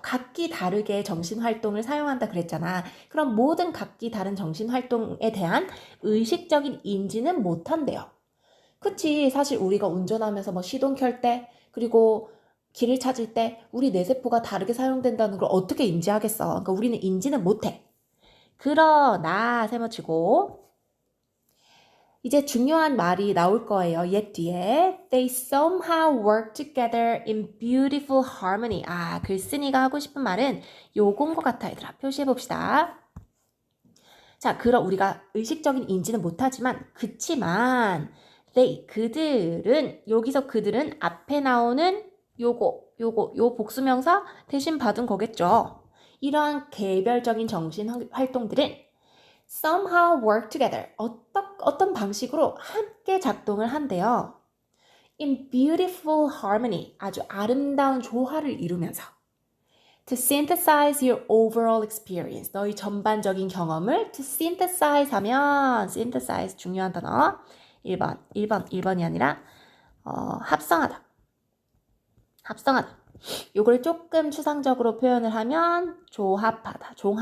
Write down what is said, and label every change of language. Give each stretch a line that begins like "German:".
Korean: 각기 다르게 정신활동을 사용한다 그랬잖아. 그럼 모든 각기 다른 정신활동에 대한 의식적인 인지는 못한대요. 그치? 사실 우리가 운전하면서 뭐 시동 켤 때, 그리고 길을 찾을 때 우리 뇌세포가 다르게 사용된다는 걸 어떻게 인지하겠어? 그러니까 우리는 인지는 못해. 그러나 세모치고 이제 중요한 말이 나올 거예요. 옛 뒤에
English: They somehow work together in beautiful harmony.
Korean: 아, 글쓴이가 하고 싶은 말은 요건 것 같아, 얘들아. 표시해봅시다. 자, 그럼 우리가 의식적인 인지는 못하지만 그치만 그들은 여기서 그들은 앞에 나오는 요 복수명사 대신 받은 거겠죠. 이러한 개별적인 정신 활동들은
English: somehow work together.
Korean: 어떤 방식으로 함께 작동을 한대요.
English: In beautiful harmony.
Korean: 아주 아름다운 조화를 이루면서.
English: To synthesize your overall experience.
Korean: 너희 전반적인 경험을
English: to synthesize
Korean: 하면 synthesize 중요한 단어. 1번이 아니라 합성하다. 요걸 조금 추상적으로 표현을 하면 종합하다.